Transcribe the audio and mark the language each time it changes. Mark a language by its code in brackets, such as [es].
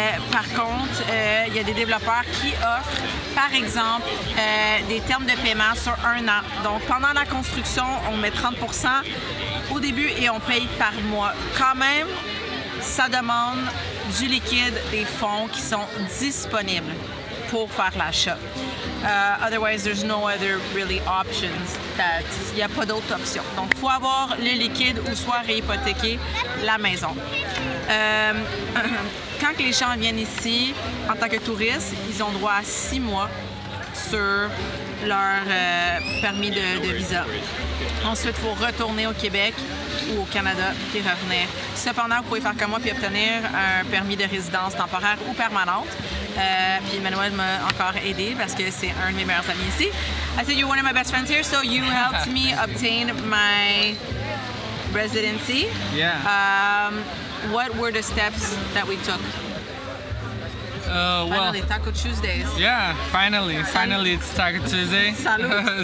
[fr] Par contre, il y a des développeurs qui offrent, par exemple, des termes de paiement sur 1 an. Donc, pendant la construction, on met 30% au début et on paye par mois. Quand même, ça demande du liquide, des fonds qui sont disponibles pour faire l'achat. [en] Otherwise, there's no other really options. [fr] Il n'y a pas d'autres options. Donc, il faut avoir le liquide ou soit réhypothéquer la maison. Quand les gens viennent ici, en tant que touristes, ils ont droit à 6 mois sur leur permis de visa. Ensuite, il faut retourner au Québec ou au Canada puis revenir. Cependant, vous pouvez faire comme moi puis obtenir un permis de résidence temporaire ou permanente. Puis Manuel m'a encore aidé parce que c'est un de mes meilleurs amis ici. [en] I said you're one of my best friends here, so you helped me obtain my residency. Yeah. What were the steps that we took? Finally, Taco Tuesdays. Yeah, finally it's Taco Tuesday. [es] Salud.